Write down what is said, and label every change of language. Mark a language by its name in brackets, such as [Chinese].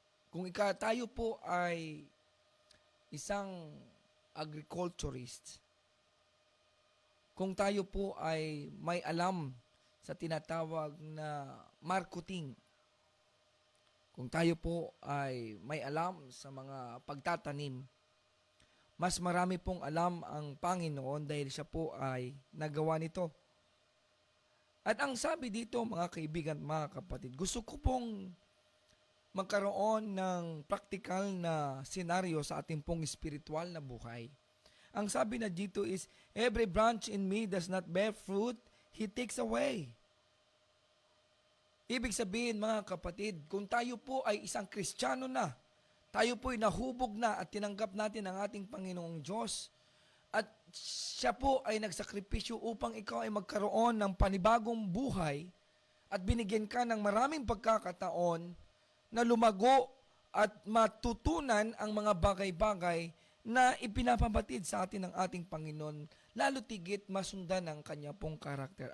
[Filipino] Kung tayo po ay isang agriculturist, kung tayo po ay may alam sa tinatawag na marketing, kung tayo po ay may alam sa mga pagtatanim, mas marami pong alam ang Panginoon dahil siya po ay nagawa nito. At ang sabi dito, mga kaibigan, mga kapatid, gusto ko pong magkaroon ng practical na senaryo sa ating pong spiritual na buhay. Ang sabi na dito [English] is, every branch in me does not bear fruit, He takes away. [Filipino] Ibig sabihin, mga kapatid, kung tayo po ay isang Kristiyano na, tayo po ay nahubog na at tinanggap natin ang ating Panginoong Diyos, at siya po ay nagsakripisyo upang ikaw ay magkaroon ng panibagong buhay at binigyan ka ng maraming pagkakataon na lumago at matutunan ang mga bagay-bagay na ipinapabatid sa atin ng ating Panginoon, lalo tigit masundan ang kanya pong karakter.